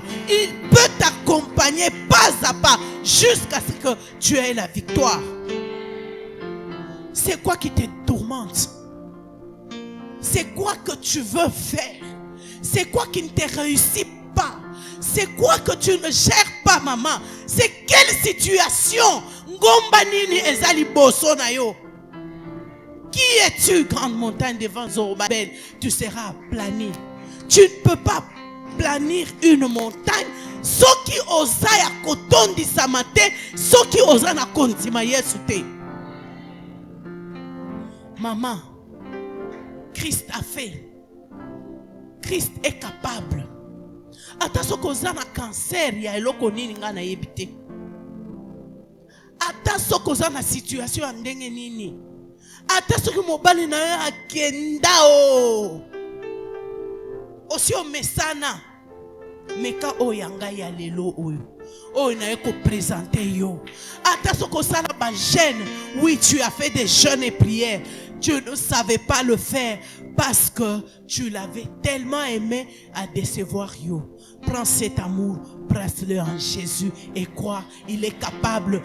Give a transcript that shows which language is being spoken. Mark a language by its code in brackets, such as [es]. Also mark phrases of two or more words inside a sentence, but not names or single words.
[fr] Il peut t'accompagner pas à pas jusqu'à ce que tu aies la victoire. C'est quoi qui te tourmente? C'est quoi que tu veux faire? C'est quoi qui ne te réussit pas? C'est quoi que tu ne gères pas, maman? C'est quelle situation? [ln] Ngomba nini ezali boso na yo? [fr] Qui es-tu, grande montagne devant Zorobabel? Tu seras aplani. Tu ne peux pas planir une montagne. Ceux qui osent [ln] ya kotondi samate, [fr] ceux qui osent [ln] na kontima yesu te. [fr] Maman, Christ a fait. Christ est capable. Attention [ln] koza na cancer ya eloko nini nga na yebite. Attention koza na situation ya ndenge nini. [fr] Attention que [ln] mobali na yo akenda o. Osi o mesana. Meka o yanga ya lelo oyo. Oh, [fr] il n'a pas présenté yo. Attention que ça la jeûne. Oui, tu as fait des jeûnes et prières. Tu ne savais pas le faire parce que tu l'avais tellement aimé à décevoir yo. Prends cet amour, brasse-le en Jésus et crois, il est capable.